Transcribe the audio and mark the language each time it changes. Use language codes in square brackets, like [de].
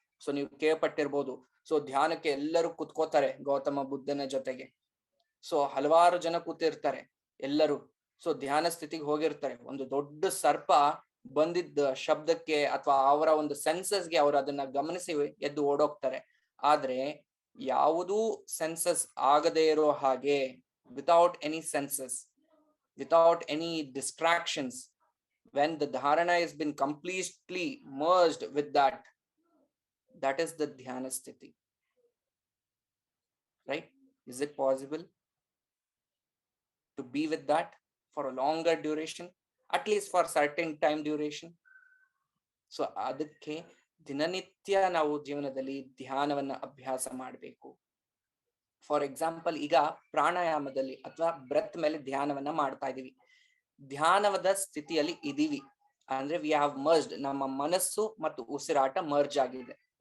[kn] So ನೀವು ಕೇಳ್ಪಟ್ಟಿರ್ಬೋದು, so ಧ್ಯಾನಕ್ಕೆ ಎಲ್ಲರೂ ಕುತ್ಕೋತಾರೆ ಗೌತಮ ಬುದ್ಧನ ಜೊತೆಗೆ. ಸೊ ಹಲವಾರು ಜನ ಕೂತಿರ್ತಾರೆ ಎಲ್ಲರೂ. ಸೊ ಧ್ಯಾನ ಸ್ಥಿತಿಗೆ ಹೋಗಿರ್ತಾರೆ. ಒಂದು ದೊಡ್ಡ ಸರ್ಪ ಬಂದಿದ್ದ ಶಬ್ದಕ್ಕೆ ಅಥವಾ ಅವರ ಒಂದು ಸೆನ್ಸಸ್ಗೆ ಅವರು ಅದನ್ನ ಗಮನಿಸಿ ಎದ್ದು ಓಡೋಗ್ತಾರೆ. ಆದ್ರೆ ಯಾವುದೂ ಸೆನ್ಸಸ್ ಆಗದೆ ಇರೋ ಹಾಗೆ, [en] Without any senses, without any distractions, when the dharana has been completely merged with that, that is the dhyana sthiti. Right? Is it possible to be with that for a longer duration, at least for certain time duration? [kn] So ಅದಕ್ಕೆ ದಿನನಿತ್ಯ ನಾವು ಜೀವನದಲ್ಲಿ ಧ್ಯಾನವನ್ನ ಅಭ್ಯಾಸ ಮಾಡಬೇಕು. [en] for example, [kn] ಈಗ ಪ್ರಾಣಾಯಾಮದಲ್ಲಿ ಅಥವಾ breath ಮೇಲೆ ಧ್ಯಾನವನ್ನ ಮಾಡ್ತಾ ಇದೀವಿ. ಧ್ಯಾನದ ಸ್ಥಿತಿಯಲ್ಲಿ ಇದೀವಿ ಅಂದ್ರೆ [en] we have merged, [kn] ನಮ್ಮ ಮನಸ್ಸು ಮತ್ತು ಉಸಿರಾಟ ಮರ್ಜ್ ಆಗಿದೆ.